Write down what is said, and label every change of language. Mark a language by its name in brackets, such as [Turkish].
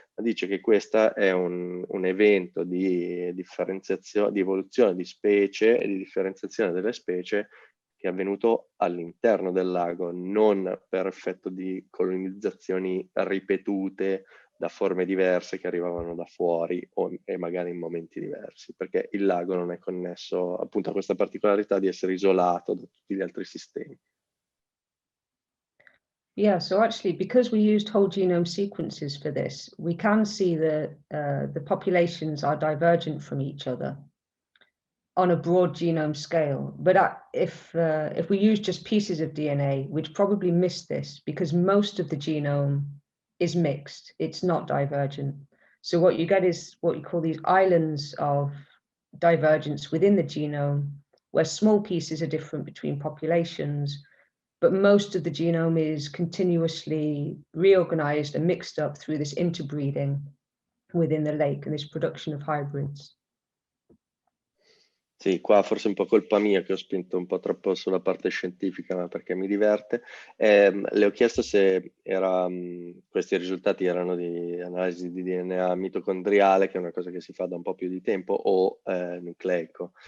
[Italian] ma dice che questo è un evento di differenziazione, di evoluzione di specie e di differenziazione delle specie che è avvenuto all'interno del lago, non per effetto di colonizzazioni ripetute da forme diverse che arrivavano da fuori e magari in momenti diversi, perché il lago non è connesso appunto a questa particolarità di essere isolato da tutti gli altri sistemi. [English] Yeah, so actually, because we used whole genome sequences for this, we can see that the populations are divergent from each other on a broad genome scale. But if we use just pieces of DNA, we'd probably miss this because most of the genome is mixed. It's not divergent. So what you get is what you call these islands of divergence within the genome, where small pieces are different between populations, but most of the genome is continuously reorganized and mixed up through this interbreeding within the lake and this production of hybrids. [Italian] Sì, qua forse è un po' colpa mia che ho spinto un po' troppo sulla parte scientifica, ma perché mi diverte. Le ho chiesto se questi risultati erano di analisi di DNA mitocondriale, che è una cosa che si fa da un po' più di tempo, o nucleico.